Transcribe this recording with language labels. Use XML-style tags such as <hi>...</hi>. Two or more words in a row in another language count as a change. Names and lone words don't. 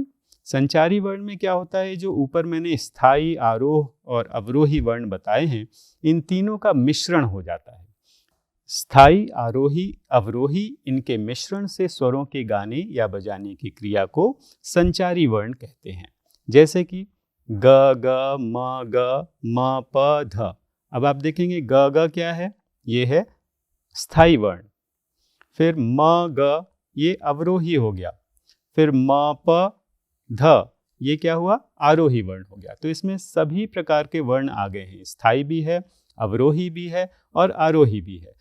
<hi>संचारी वर्ण में क्या होता है? जो ऊपर मैंने स्थायी, आरोह और अवरोही वर्ण बताए हैं, इन तीनों का मिश्रण हो जाता है। स्थायी, आरोही, अवरोही, इनके मिश्रण से स्वरों के गाने या बजाने की क्रिया को संचारी वर्ण कहते हैं। जैसे कि ग ग म ग म प ध। अब आप देखेंगे ग ग क्या है? ये है स्थायी वर्ण। फिर म ग, ये अवरोही हो गया। फिर म प ध, ये क्या हुआ? आरोही वर्ण हो गया। तो इसमें सभी प्रकार के वर्ण आ गए हैं। स्थायी भी है, अवरोही भी है और आरोही भी है।</hi>